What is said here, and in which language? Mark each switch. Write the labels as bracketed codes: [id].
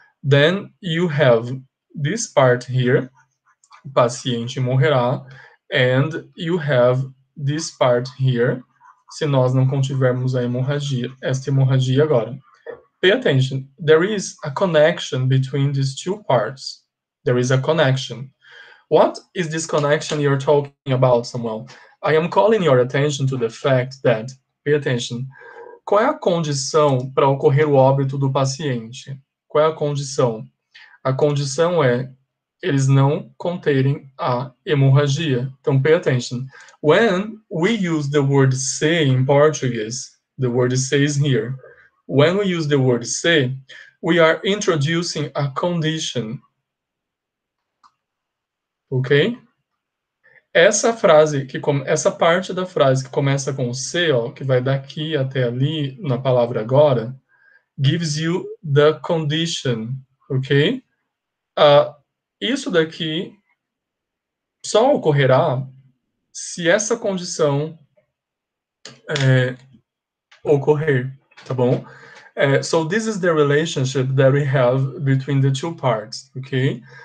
[en] Then you have this part here, [pt] paciente morrerá, [en] and you have this part here, [pt] se nós não contivermos a hemorragia, esta hemorragia agora. [en] Pay attention, there is a connection between these two parts. There is a connection. What is this connection you're talking about, Samuel? I am calling your attention to the fact that, pay attention, [pt] qual é a condição para ocorrer o óbito do paciente? Qual é a condição? A condição é eles não conterem a hemorragia. [en] Então, pay attention. When we use the word se in Portuguese, the word se is here. When we use the word se, we are introducing a condition. Ok? [pt] Essa frase, essa parte da frase que começa com C, ó, que vai daqui até ali, na palavra agora, [en] gives you the condition, ok? [pt] Isso daqui só ocorrerá se essa condição ocorrer, tá bom? [en] So this is the relationship that we have between the two parts, ok?